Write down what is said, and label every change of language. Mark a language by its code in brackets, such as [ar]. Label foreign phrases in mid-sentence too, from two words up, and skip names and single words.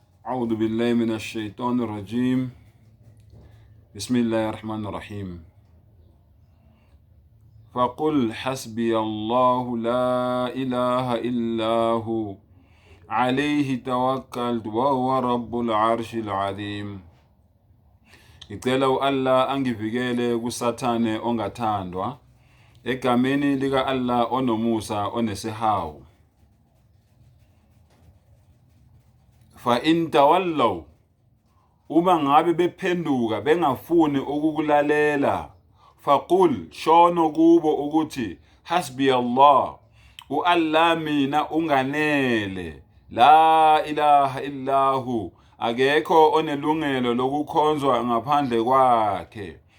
[ar] أعوذ بالله من الشيطان الرجيم. بسم الله الرحمن الرحيم. فقل حسبي الله لا إله إلا هو عليه توكلت وهو رب العرش العظيم. [zu] Ngicela uAllah angivikele kusathane ongathandwa egameni lika Allah onomusa onesihawu. [ar] فإن تولوا, [zu] uma ngabe bephenduka bengafuni ukukulalela, faqul, shono kubo ukuthi [ar] حسبي الله, [zu] uAllah mina unganele, [ar] لا إله إلا هو, [zu] akekho onelungelo lokukhonzwa ngaphandle kwakhe,